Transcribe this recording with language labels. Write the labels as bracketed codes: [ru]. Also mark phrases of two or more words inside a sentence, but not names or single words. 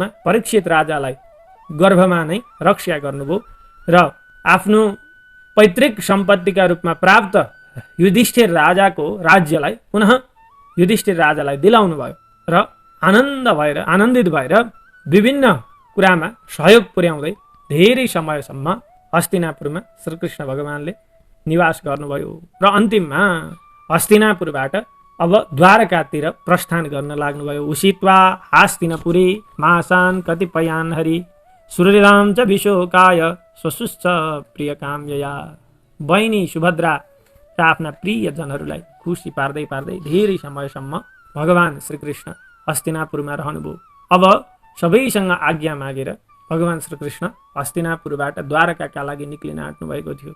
[ne] परीक्षित राजालाई गर्भमा नै रक्षा गर्नुभयो र आफ्नो पैतृक सम्पत्तिका रूपमा प्राप्त युधिष्ठिर राजाको राज्यलाई पुनः युधिष्ठिर राजालाई दिलाउनु भयो र आनन्दित भएर विभिन्न कुरामा सहयोग पुर्याउँदै धेरै समयसम्म हस्तिनापुरमा श्रीकृष्ण भगवानले निवास गर्नुभयो र अन्तिममा हस्तिनापुरबाट अब द्वारकातिर प्रस्थान गर्न लाग्नुभयो। [sa] उषित्वा हास्तिनपुरी मासान् कतिपयान् हरि सूर्यराम च विशोकाय स्वसुश्च प्रिय काम्यया। [ne] बहिनी सुभद्रा र आफ्ना प्रियजनहरूलाई खुसी पार्दै पार्दै धेरै समयसम्म भगवान श्रीकृष्ण हस्तिनापुरमा रहनुभयो। अब सबैसँग आज्ञा मागेर भगवान श्रीकृष्ण हस्तिनापुरबाट द्वारकाका लागि निक्लिन आँट्नु भएको थियो।